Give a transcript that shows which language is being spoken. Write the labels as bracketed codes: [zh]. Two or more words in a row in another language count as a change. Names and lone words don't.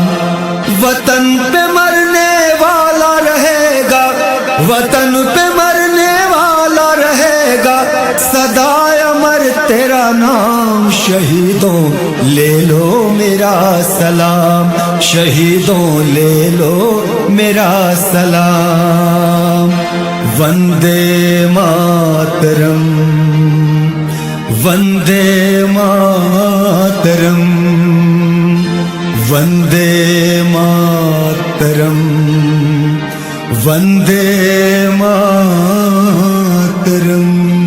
[ur] وطن پہ مرنے والا رہے گا، وطن پہ مرنے والا رہے گا، سدا امر تیرا نام. شہیدوں لے لو میرا سلام، شہیدوں لے لو میرا سلام. [sa] وندے ماترم، وندے ماترم، وندے ماترم، وندے ماترم.